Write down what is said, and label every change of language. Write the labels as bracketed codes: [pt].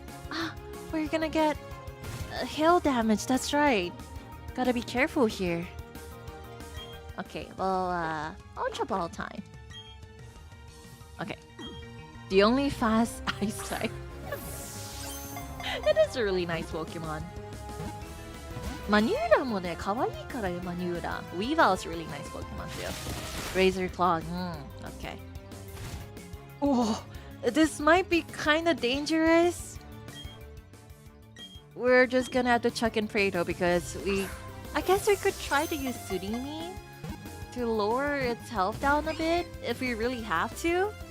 [en] Ah, we're gonna get hail damage. That's right. Gotta be careful here. Okay, well, Ultra Ball time. Okay. The only fast ice type. It is a really nice Pokemon. [ja] Manura もね、可愛いからよ、Manura. [en] Weavile is a really nice Pokemon too. Razor Claw. Okay. Oh, this might be kind of dangerous. We're just gonna have to chuck in Prado because I guess we could try to use Surimi to lower its health down a bit if we really have to.